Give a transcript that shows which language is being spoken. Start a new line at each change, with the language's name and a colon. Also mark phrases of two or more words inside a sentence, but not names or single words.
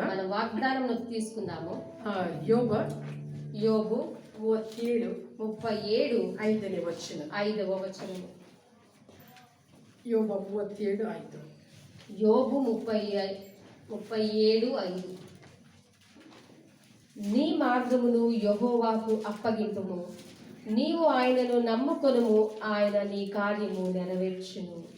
Telugu: మన వాగ్దానమును తీసుకుందాము.
Kannada: ಯೋಬ
Telugu: యోబు
Kannada: 37
Telugu: 37
Kannada: 5ನೇ ವಚನ.
Telugu: 5వ వచనము.
Kannada: ಯೋಬ 37 5.
Telugu: యోబు 37:5. నీ మార్గమును యెహోవాకు అప్పగింపుము, నీవు ఆయనను నమ్ముకొనుము, ఆయన నీ కార్యము నెరవేర్చును.